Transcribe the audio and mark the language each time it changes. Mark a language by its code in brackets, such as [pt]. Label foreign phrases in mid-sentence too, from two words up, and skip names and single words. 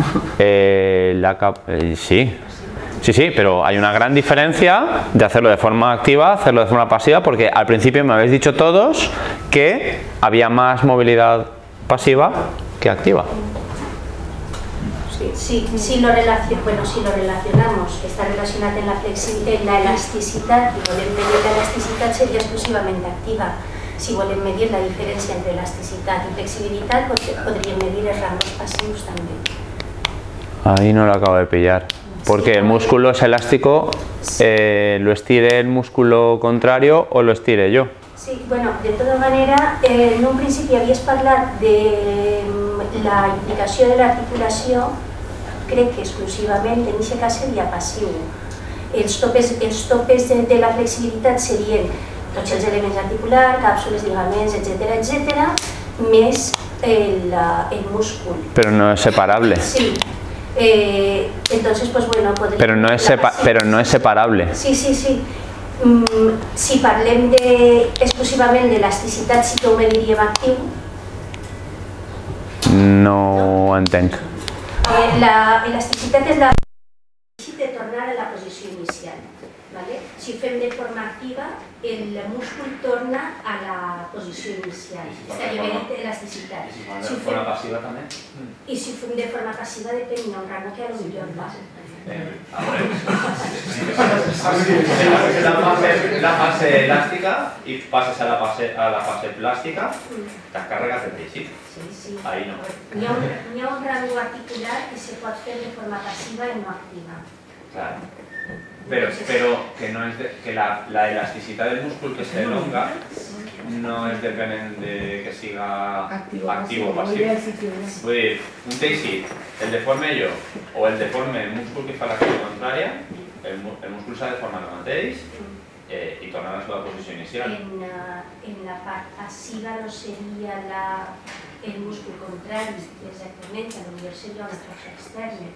[es] Sí, pero hay una gran diferencia de hacerlo de forma activa, hacerlo de forma pasiva, porque al principio me habéis dicho todos que había más movilidad pasiva que activa. [ca] Sí, si lo relacionamos, está relacionado en la elasticitat, i volem medir l'elasticitat seria exclusivament activa. Si volem medir la diferència entre elasticitat i flexibilitat, podríem medir els rangos passius també. [es] Ahí no lo acabo de pillar. Porque el músculo es elástico, ¿lo estire el músculo contrario o lo estire yo? [ca] Sí, bueno, de tota manera, en un principi havies parlat de la implicació de l'articulació, crec que exclusivament en aquest cas seria passiu. Els topes de la flexibilitat serien tots els elements articulars, càpsules, ligaments, etc., més el múscul. [es] Pero no es separable. Sí. Entonces, pues bueno, podría... Pero no es separable. Sí. [ca] Si parlem exclusivament d'elasticitat, sí que ho mediríem actiu. No entenc. L'elasticitat és la de tornar a la posició inicial. si ho fem de forma activa, el múscul torna a la posició inicial. És a dir, elasticitat. I si ho fem de forma passiva també? I si ho fem de forma passiva depèn d'un rango que a lo millor va. [es] La fase elástica y pasas a la fase plástica, te cargas el teixit. Sí. Ahí no. [ca] Hi ha un rango articular que se pot fer de forma passiva i no activa. Claro. [es] Pero que no es que la elasticidad del músculo que se elonga no es dependiente de que siga activo o pasivo. [ca] Vull dir, un teixit, el deforme jo o el deforme el múscul que fa l'acció contrària, el múscul s'ha de formar el mateix i tornar a la seva posició inicial. En la part passiva no seria el múscul contrari, exactament, a lo millor seria una força externa.